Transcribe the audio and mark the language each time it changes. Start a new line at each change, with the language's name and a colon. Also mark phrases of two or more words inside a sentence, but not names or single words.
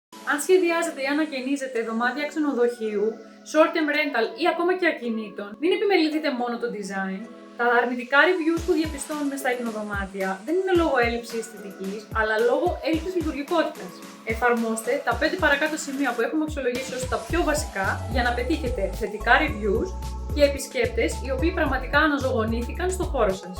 Greek: Αν σχεδιάζετε ή ανακαινίζετε δωμάτια ξενοδοχείου,
English: short-term rental
Greek: ή ακόμα και ακινήτων, μην επιμεληθείτε μόνο το design. Τα αρνητικά reviews που διαπιστώνουμε στα υπνοδωμάτια δεν είναι λόγω έλλειψης αισθητικής, αλλά λόγω έλλειψης λειτουργικότητας. Εφαρμόστε τα 5 παρακάτω σημεία που έχουμε αξιολογήσει ως τα πιο βασικά για να πετύχετε θετικά reviews και επισκέπτες οι οποίοι πραγματικά αναζωογονήθηκαν στο χώρο σας.